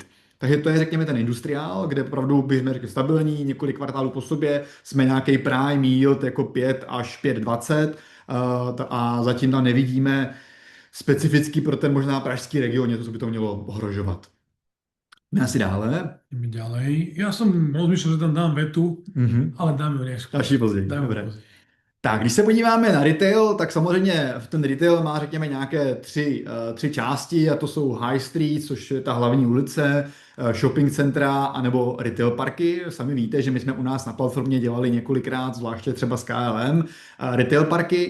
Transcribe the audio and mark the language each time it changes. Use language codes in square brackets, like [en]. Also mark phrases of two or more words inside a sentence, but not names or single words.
[cs] Takže to je, řekněme, ten industriál, kde opravdu bychom řekli stabilní, několik kvartálů po sobě, jsme nějaký [en] prime yield [cs] jako 5 až 5,20 a zatím tam nevidíme specificky pro ten možná pražský region, něco, co by to mělo ohrožovat. Jdeme asi dále. [sk] Jdeme ďalej. Ja som rozmýšľal, že tam dám vetu, ale dáme ju neskôr. [cs] Další později. Dobré. Tak, když se podíváme na retail, tak samozřejmě ten retail má, řekněme, nějaké tři části, a to jsou High Street, což je ta hlavní ulice, shopping centra, anebo retail parky. Sami víte, že my jsme u nás na platformě dělali několikrát, zvláště třeba s KLM, retail parky.